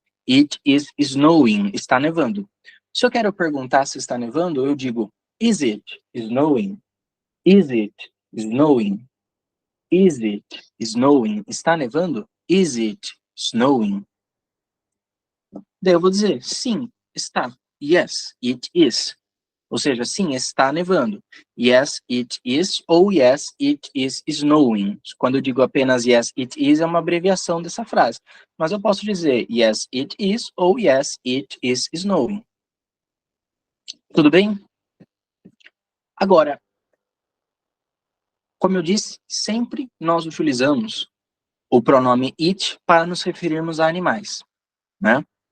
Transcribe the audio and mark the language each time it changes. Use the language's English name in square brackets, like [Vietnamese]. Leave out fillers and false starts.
[English] It is snowing. [Portuguese] Está nevando. Se eu quero perguntar se está nevando, eu digo [English] is it snowing? Is it snowing? Is it snowing? [Portuguese] Está nevando? [English] Is it snowing? [Portuguese] Daí eu vou dizer sim, está. [English] Yes, it is. [Portuguese] Ou seja, sim, está nevando. [English] Yes, it is, [Portuguese] ou [English] yes, it is snowing. [Portuguese] Quando eu digo apenas [English] yes, it is, [Portuguese] é uma abreviação dessa frase. Mas eu posso dizer [English] yes, it is, [Portuguese] ou [English] yes, it is snowing. [Portuguese] Tudo bem? Agora, como eu disse, sempre nós utilizamos o pronome it para nos referirmos a animais, né?